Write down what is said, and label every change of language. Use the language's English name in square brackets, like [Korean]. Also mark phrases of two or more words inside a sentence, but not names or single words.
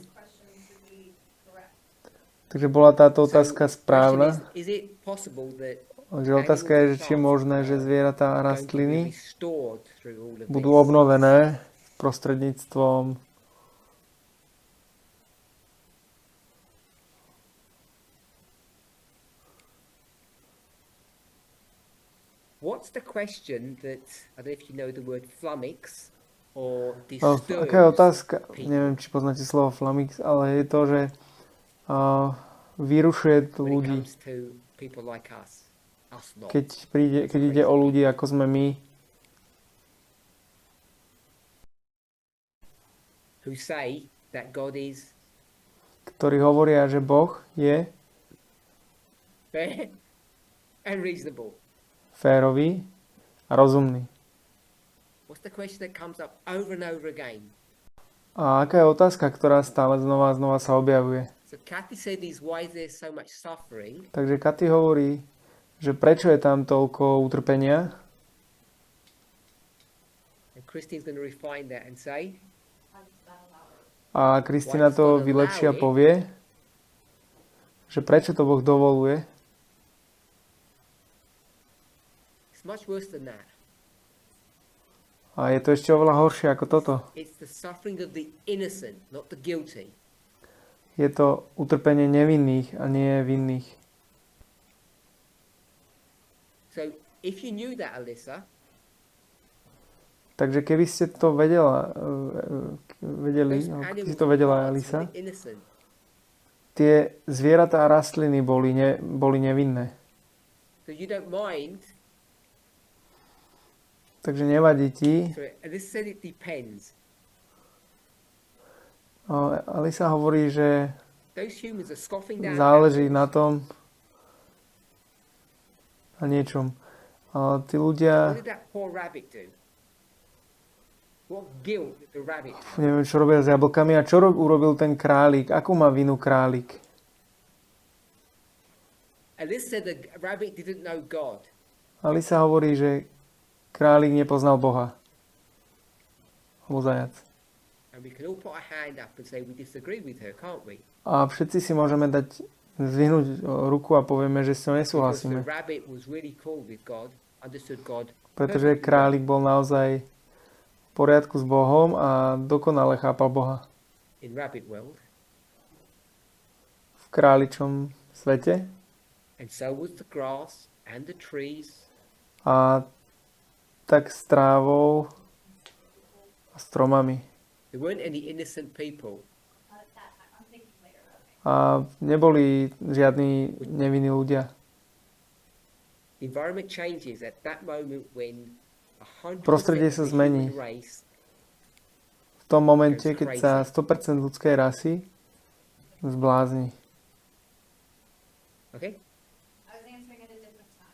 [English] questions to be correct? [Slovak] Takže bola táto [English] So, [Slovak] otázka [English] question [Slovak] správna. [English] is it possible that [Slovak] Takže otázka je, že či je možné, že zvieratá a [English] going to be [Slovak] rastliny [English] restored through all of [Slovak] budú [English] this? [Slovak] obnovené prostredníctvom [English] What's the question that, I don't know if you know the word flummox or [Slovak] Aká je otázka? [English] people [Slovak] Neviem, či poznáte slovo flamix, ale je to, že vyrušuje [English] when it [Slovak] ľudí. [English] comes to people like us lot. [Slovak] Keď ide o ľudí, ako sme my. [English] who say that God is [Slovak] ktorí hovoria, že Boh je [English] fair and reasonable. [Slovak] férový a rozumný. [English] What's the question that comes up over and over again? [Slovak] A aká je otázka, ktorá stále znova a znova sa objavuje? [English] So Kathy said is why is there so much suffering? [Slovak] Takže Katy hovorí, že prečo je tam toľko utrpenia? [English] And Christine's going to refine that and say, How does that allow it? [Slovak] A Kristina to vylepší a povie, že prečo to Boh dovoluje. [English] it's much worse than that. [Slovak] A je to ešte oveľa horšie ako toto. [English] It's the suffering of the innocent, not the guilty. [Slovak] Je to utrpenie nevinných a nie vinných. [English] So if you knew that, Alyssa, [Slovak] Takže keby ste to vedeli, [English] those [Slovak] alebo keby [English] animals [Slovak] si to [English] and [Slovak] vedela, [English] plants [Slovak] Elisa, [English] were innocent. [Slovak] tie zvieratá a rastliny boli nevinné. [English] So you don't mind. [Slovak] Takže nevadí ti. [English] So Alyssa said it depends. [Slovak] Alisa hovorí, že [English] Those humans are scoffing down [Slovak] záleží [English] animals. [Slovak] na tom, na niečom. Ale tí [English] What [Slovak] ľudia, [English] did that poor rabbit do? What guilt did the rabbit have? [Slovak] neviem, čo robia s jablkami. A čo urobil ten králik? Akú má vinu králik? [English] Alyssa said the rabbit didn't know God. [Slovak] Alisa hovorí, že králik nepoznal Boha. Alebo zajac. [English] And we can all put our hand up and say we disagree with her, can't we? [Slovak] A všetci si môžeme zvihnúť ruku a povieme, že s ňou [English] Because the [Slovak] nesúhlasíme. [English] rabbit was really cool with God, understood God. [Slovak] Pretože králik bol naozaj v poriadku s Bohom a dokonale chápal Boha. [English] In rabbit world. [Slovak] V králičom svete. [English] And so was the grass and the trees. [Slovak] A tak s trávou a stromami. [English] There weren't any innocent people. Not at that time. I'm thinking later. Okay. [Slovak] A neboli žiadni nevinní ľudia. [English] The environment changes at that moment when 100% [Slovak] Prostredie sa [English] of the [Slovak] zmení. [English] human race [Slovak] V tom momente, keď sa 100% ľudskej rasy zblázni. [English] okay? I was answering at a different time.